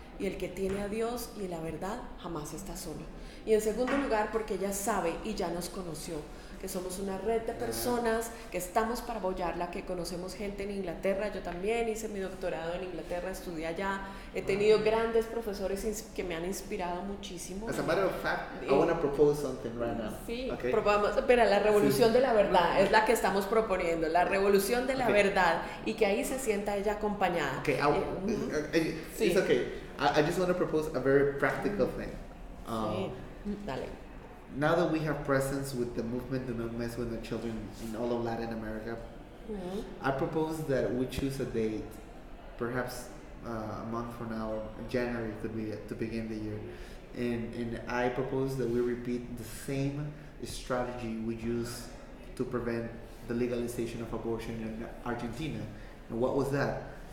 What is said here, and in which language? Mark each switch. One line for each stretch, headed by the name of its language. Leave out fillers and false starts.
Spanish: Y el que tiene a Dios y la verdad jamás está solo. Y en segundo lugar, porque ella sabe y ya nos conoció, que somos una red de personas que estamos para apoyarla, que conocemos gente en Inglaterra. Yo también hice mi doctorado en Inglaterra, estudié allá. He tenido grandes profesores que me han inspirado muchísimo.
English: As a matter of fact, I want to propose something right now.
Spanish: Sí,
English: okay?
Spanish: Pero la revolución de la verdad es la que estamos proponiendo, la revolución de la verdad, y que ahí se sienta ella acompañada.
English: Okay, it's okay. I just want to propose a very practical thing.
Spanish: Dale.
English: Now that we have presence with the movement Do Not Mess with the Children in all of Latin America, I propose that we choose a date, perhaps a month from now, January could be to begin the year, and I propose that we repeat the same strategy we use to prevent the legalization of abortion in Argentina. And what was that?